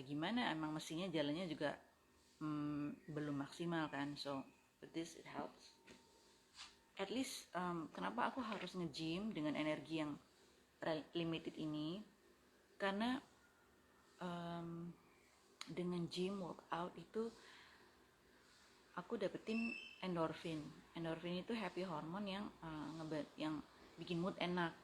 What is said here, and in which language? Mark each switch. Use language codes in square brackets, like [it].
[id] Gimana, emang mesinnya jalannya juga belum maksimal kan. [en] So but this it helps at least. [id] Kenapa aku harus nge-gym dengan energi yang limited ini, karena dengan gym workout itu aku dapetin endorfin itu happy hormone yang bikin mood enak.